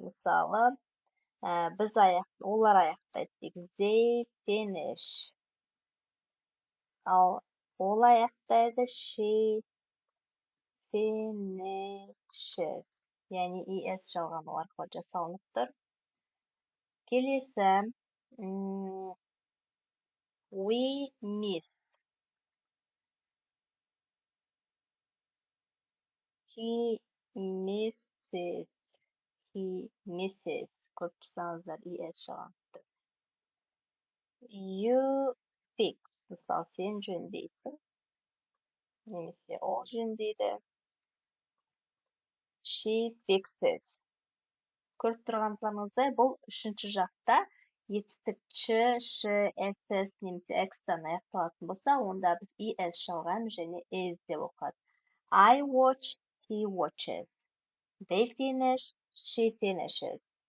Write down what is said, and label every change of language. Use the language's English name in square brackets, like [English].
[Kazakh] Мысалы, олар аяқтайды. [English] They finish. [Kazakh] Ал ол аяқтайды. [English] She finishes. [Kazakh] Яғни es жалғану арқылы жасалынып тұр. Келесі [English] we miss. He misses. He misses. [Kazakh] Көріп тұрсаңыздар, es жалғанып тұр. [English] You fix. [Kazakh] Мысалы, сен жөндейсің. Немесе ол жөндейді. [English] She fixes. [Kazakh] Көріп тұрғандарыңыздай, бұл үшінші жақта етістік ш, ss немесе x-тан аяқталатын болса, онда біз es жалғаймыз және is деп оқылады. [English] I watch, he watches. They finish, she finishes.